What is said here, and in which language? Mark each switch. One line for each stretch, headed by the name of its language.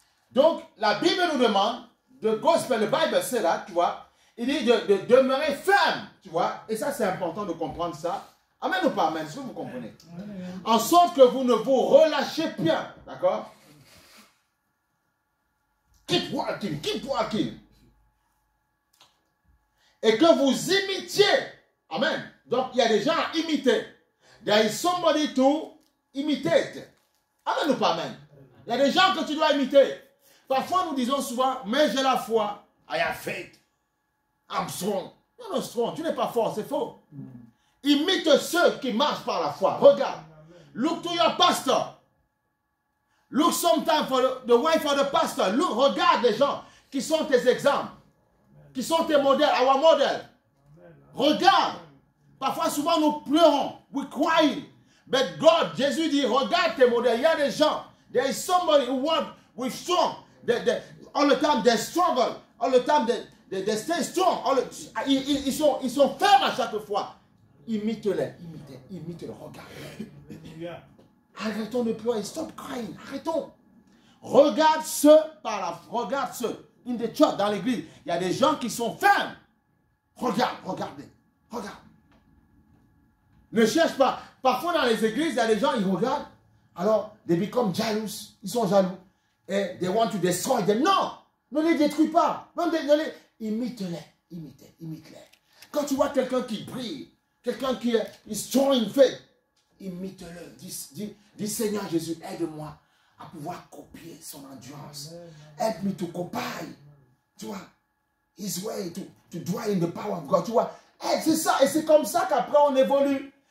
French: Donc, la Bible nous demande,
English: the gospel, the Bible say that,
French: tu vois, il dit de demeurer ferme, tu vois, et ça c'est important de comprendre ça. Amen ou pas amen, est-ce que vous comprenez? En sorte que vous ne vous relâchez point, d'accord?
English: Keep walking, keep walking.
French: Et que vous imitiez. Amen. Donc, il y a des gens à imiter.
English: There is somebody to imitate.
French: Amen ou pas amen? Il y a des gens que tu dois imiter. Parfois, nous disons souvent, mais j'ai la foi.
English: I have faith. I'm strong.
French: Non, non, strong. Tu n'es pas fort, c'est faux. Imite ceux qui marchent par la foi. Regarde.
English: Look to your pastor. Look sometime for the wife of the pastor.
French: Look, regarde les gens qui sont tes exemples, qui sont tes modèles,
English: our model.
French: Regarde. Parfois, souvent, nous pleurons.
English: We cry. But God,
French: Jésus dit, regarde tes modèles. Il y a des gens.
English: There is somebody who work with strong. All the time, they struggle. All the time, they stay strong.
French: Ils sont fermes à chaque fois. Imite-les. Imite-les. Regarde. Arrêtons de pleurer.
English: Stop crying.
French: Arrêtons. Regarde ceux par la foi. Regarde ceux.
English: In the church,
French: dans l'église, il y a des gens qui sont fermes. Regardez. Regarde. Ne cherche pas. Parfois dans les églises, il y a des gens, ils regardent.
English: Alors, they become jealous.
French: Ils sont jaloux.
English: Et they want to destroy them.
French: Non. Ne les détruis pas. Imite-les. Imite-les. Quand tu vois quelqu'un qui brille, quelqu'un qui est
English: strong in faith,
French: imite-le. Dis Seigneur Jésus, aide-moi à pouvoir copier son endurance.
English: Help me to copy.
French: Tu vois,
English: his way to dwell in the power of God.
French: Tu vois, c'est ça. Et c'est comme ça qu'après on évolue.